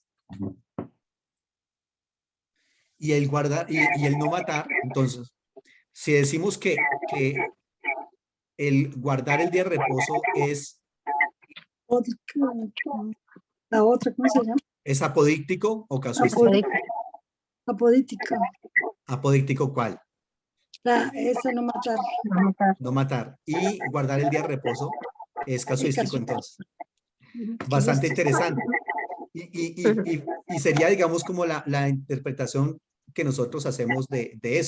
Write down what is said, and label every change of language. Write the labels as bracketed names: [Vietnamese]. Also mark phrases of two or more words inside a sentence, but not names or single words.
[Spanish] Y el guardar y el no matar, entonces, si decimos que el guardar el día de reposo La otra, ¿cómo se llama? es apodíctico o casuístico. Apodítica. Apodítica. Apodíctico, ¿cuál? Esa no matar. No matar. Y guardar el día de reposo es Y casuístico, caso. entonces. Bastante Casuístico. interesante. Y sería, digamos, como la interpretación que nosotros hacemos de eso.